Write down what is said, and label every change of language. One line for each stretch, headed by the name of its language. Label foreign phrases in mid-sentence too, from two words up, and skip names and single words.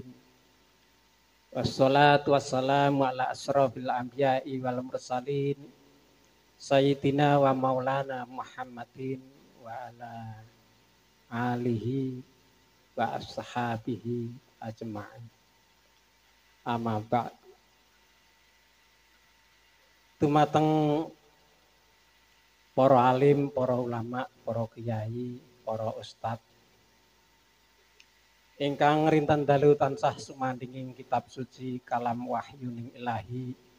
Arabic: والصلاة والسلام على أشرف الأنبياء والمرسلين سيدنا ومولانا محمد وعلى آله وأصحابه أجمعين. أما بعد.
Javanese: Dumateng para alim, para ulama, para kiai, para ustad ingkang rintan dalu tansah sumandinging kitab suci kalam wahyuning ilahi.